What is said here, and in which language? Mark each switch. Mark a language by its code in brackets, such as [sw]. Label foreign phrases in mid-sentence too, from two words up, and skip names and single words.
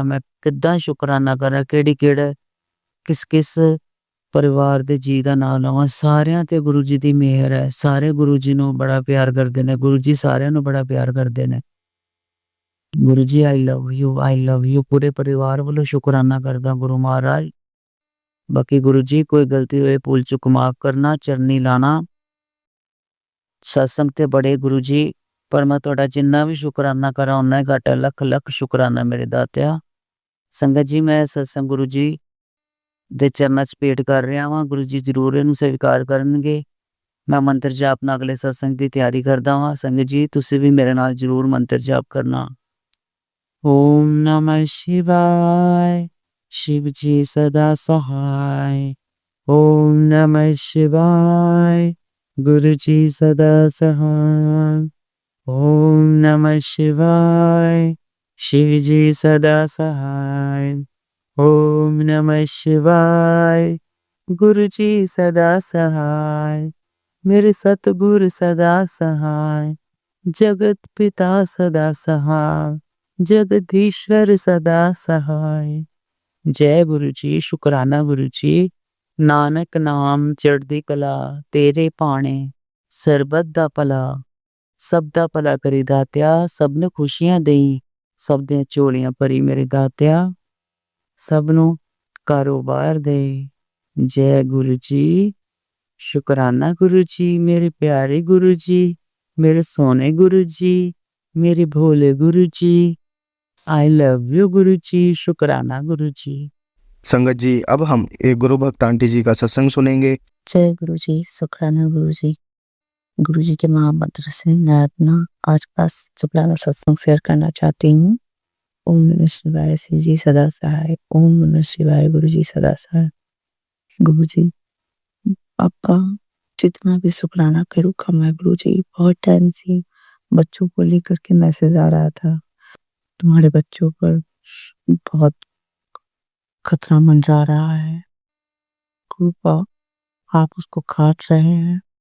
[pa] ਮੈਂ ਕਿੱਦਾਂ ਸ਼ੁਕਰਾਨਾ ਕਰਾਂ, ਕਿਹੜਾ ਕਿਸ ਪਰਿਵਾਰ ਦੇ ਜੀ ਦਾ ਨਾਂ ਲਵਾਂ। ਸਾਰਿਆਂ ਤੇ ਗੁਰੂ ਜੀ ਦੀ ਮਿਹਰ ਹੈ। ਸਾਰੇ ਗੁਰੂ ਜੀ ਨੂੰ ਬੜਾ ਪਿਆਰ ਕਰਦੇ ਨੇ। ਗੁਰੂ ਜੀ ਸਾਰਿਆਂ ਨੂੰ ਬੜਾ ਪਿਆਰ ਕਰਦੇ ਨੇ। ਗੁਰੂ ਜੀ [en] I love you, I love you. [pa] ਪੂਰੇ ਪਰਿਵਾਰ ਵੱਲੋਂ ਸ਼ੁਕਰਾਨਾ ਕਰਦਾ ਗੁਰੂ ਮਹਾਰਾਜ। ਬਾਕੀ ਗੁਰੂਜੀ ਕੋਈ ਗਲਤੀ ਹੋਏ ਭੁੱਲ ਚੁੱਕ ਮਾਫ਼ ਕਰਨਾ, ਚਰਨੀ ਲਾਣਾ। ਸਤਸੰਗ ਤੇ ਬੜੇ ਗੁਰੂਜੀ, ਪਰ ਮੈਂ ਤੁਹਾਡਾ ਜਿੰਨਾ ਵੀ ਸ਼ੁਕਰਾਨਾ ਕਰਾਂ ਉਨਾ ਹੀ ਘੱਟ ਹੈ। ਲੱਖ ਲੱਖ ਸ਼ੁਕਰਾਨਾ ਮੇਰੇ ਦਾਤਿਆ। ਸੰਗਤ ਜੀ ਮੈਂ ਸਤਸੰਗ ਗੁਰੂ ਜੀ ਦੇ ਚਰਨਾਂ 'ਚ ਭੇਟ ਕਰ ਰਿਹਾ ਵਾਂ। ਗੁਰੂ ਜੀ ਜ਼ਰੂਰ ਇਹਨੂੰ ਸਵੀਕਾਰ ਕਰਨਗੇ। ਮੈਂ ਮੰਤਰ ਜਾਪ ਨਾਲ ਅਗਲੇ ਸਤਸੰਗ ਦੀ ਤਿਆਰੀ ਕਰਦਾ ਵਾਂ। ਸੰਗਤ ਜੀ ਤੁਸੀਂ ਵੀ ਮੇਰੇ ਨਾਲ ਜ਼ਰੂਰ ਮੰਤਰ ਜਾਪ ਕਰਨਾ। [hi] ਓਮ ਨਮः शिवाय शिव जी सदा सहाय। ओम नमः शिवाय गुरु जी सदा सहाय। ओम नमः शिवाय शिव जी सदा सहाय। ओम नमः शिवाय गुरु जी सदा सहाय। मेरे सतगुरु सदा सहाय। जगत पिता सदा सहाय। जगदीश्वर सदा सहाय। जय गुरु जी, शुकराना गुरु जी। [pa] ਨਾਨਕ ਨਾਮ ਚੜ੍ਹਦੀ ਕਲਾ, ਤੇਰੇ ਪਾਣੇ ਸਰਬੱਤ ਦਾ ਭਲਾ। ਸਭ ਦਾ ਭਲਾ ਕਰੀਂ ਦਾਤਿਆ, ਸਭ ਨੇ ਖੁਸ਼ੀਆਂ ਦੇਈਂ, ਸਭ ਦੇ ਝੋਲੀਆਂ ਭਰੀਂ ਮੇਰੇ ਦਾਤਿਆ। ਸਭ ਨੂੰ ਕਾਰੋਬਾਰ ਦੇ। ਜੈ ਗੁਰੂ ਜੀ, ਸ਼ੁਕਰਾਨਾ ਗੁਰੂ ਜੀ, ਮੇਰੇ ਪਿਆਰੇ ਗੁਰੂ ਜੀ, ਮੇਰੇ ਸੋਹਣੇ ਗੁਰੂ ਜੀ, ਮੇਰੇ ਭੋਲੇ ਗੁਰੂ ਜੀ। [en] I love you [pa] ਗੁਰੂ ਜੀ, ਸ਼ੁਕਰਾਨਾ ਗੁਰੂ ਜੀ। [hi] संगत जी अब हम एक गुरु भक्त आंटी जी का सत्संग सुनेंगे। जय गुरु जी, शुक्राना गुरु जी। गुरु जी के महामंत्र से मैं अपना आज का शुक्राना सत्संग शेयर करना चाहती हूँ। ओम नमः शिवाय शिव जी सदा सहाय। ओम नमः शिवाय गुरु जी सदा सहाय। गुरु जी आपका जितना भी शुक्राना करूँ कम है गुरु जी। बहुत टाइम से बच्चों को लेकर के मैसेज आ रहा था, तुम्हारे बच्चों पर बहुत खतरा मंडरा रहा है, कृपा आप उसको काट रहे हैं।